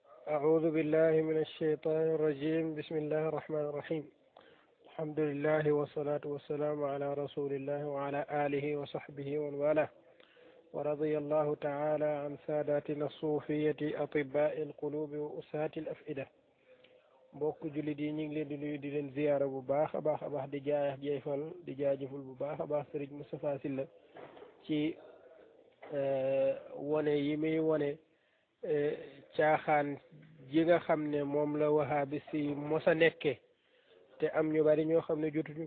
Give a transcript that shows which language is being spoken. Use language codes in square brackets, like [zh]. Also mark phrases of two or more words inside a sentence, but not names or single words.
[ar] أعوذ بالله من الشيطان الرجيم بسم الله الرحمن الرحيم الحمد لله والصلاة والسلام على رسول الله وعلى آله وصحبه ومن والاه ورضي الله تعالى عن ساداتنا الصوفية أطباء القلوب وأساة الأفئدة [wo] mbokk jullit yi ñu ngi leen di nuyu di leen ziyaara bu baax a baax di jaajëfal bu baax a baax Sëriñ Moustapha Sylla ci wone yi muy wone caaxaan ji nga xam ne moom la wahabi si mosa nekke te am ñu bari ñoo xam ne jotuñu